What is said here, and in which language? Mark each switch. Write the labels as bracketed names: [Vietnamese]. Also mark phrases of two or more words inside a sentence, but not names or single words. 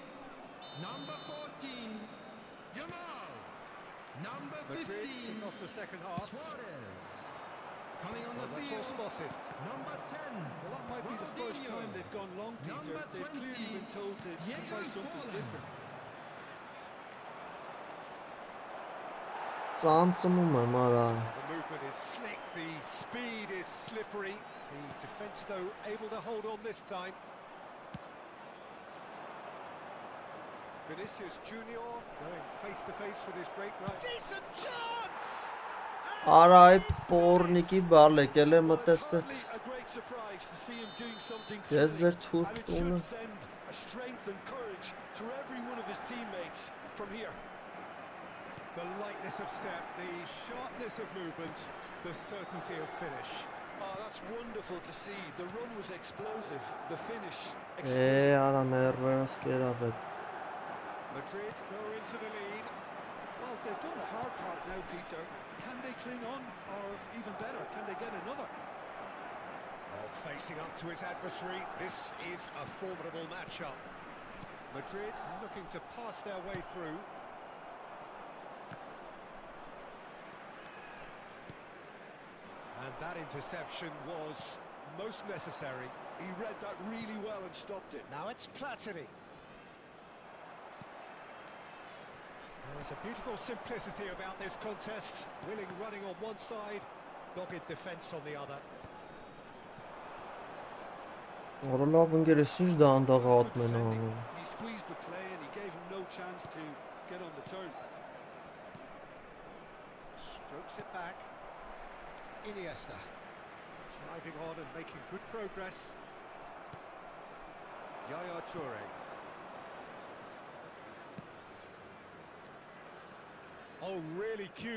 [English] Number 14, Yamal. Number Madrid 15, kick off the second half. Suarez. Coming on Well, the that's well field, spotted. number 10, Well, that might be the first Ronaldinho. time they've gone long, Peter. Number They've clearly 20, been told to try something Diego different. [Armenian] Ծամծմում եմ արա։ [English] The movement is slick, the speed is slippery. The defence, though, able to hold on this time. Vinicius Junior going face to face with his great right. Decent chance! [Armenian] Արա այ պորնիկի բալ եկել է [English] Well, it's [Armenian] մտեստը։ [English] hardly a great great surprise to see him doing something Yes, thrilling, they're and too it tall. should send a strength and courage through every one of his teammates from here. The lightness of step, the sharpness of movement, the certainty of finish. Oh, that's wonderful to see. The run was explosive, the finish exquisite. [Armenian] Արա ներվերս կերավ է։ [English] Madrid go into the lead. Well, they've done the hard part now, Peter. Can they cling on, or even better, can they get another? Oh, facing up to his adversary, this is a formidable matchup. Madrid looking to pass their way through. And that interception was most necessary. He read that really well and stopped it. Now it's Platini. There's a beautiful simplicity about this contest. Willing running on one side, dogged defence on the other. [Armenian] Արա լավ ընկերս ինչ դանդաղ [English] That's good [Armenian] ատմեն [English] defending. [Armenian] անում։ [English] He squeezed the play and he gave him no chance to get on the turn. Strokes it back. Iniesta. Driving on and making good progress. Yaya Toure. Oh, really cute.